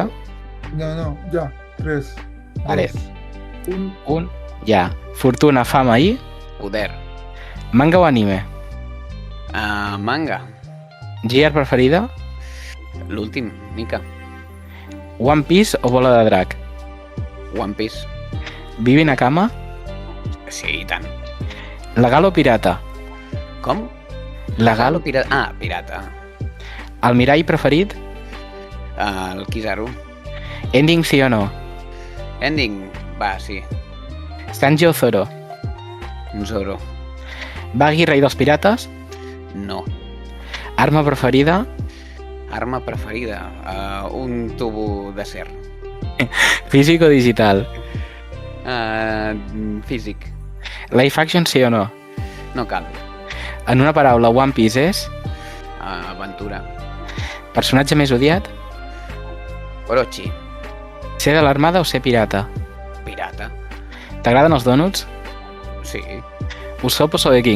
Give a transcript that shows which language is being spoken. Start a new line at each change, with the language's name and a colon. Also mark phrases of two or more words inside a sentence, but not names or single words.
Catalan: No, ja. 3, Vale. 2, 1... 1, ja. Fortuna, fama i... Poder. Manga o anime? Manga. Gear preferida? L'últim, Mika. One Piece o Bola de Drac? One Piece. Vivi Nakama? Sí, i tant. Legal o pirata? Com? Legal o pirata? Pirata. Almirall preferit? El Kizaru. Ending sí o no? Ending? Va, sí. Sanji o Zoro? Zoro. Baggy, rei dels pirates? No. Arma preferida? Arma preferida? Un tubo d'acer. Físic o digital? Físic.
English: Live action
Catalan: sí o no? No cal. En una paraula, One Piece és? Aventura. Personatge més odiat? Orochi. Ser de l'armada o ser pirata? Pirata. T'agraden els dònuts? Sí. Usopp o Sogeking?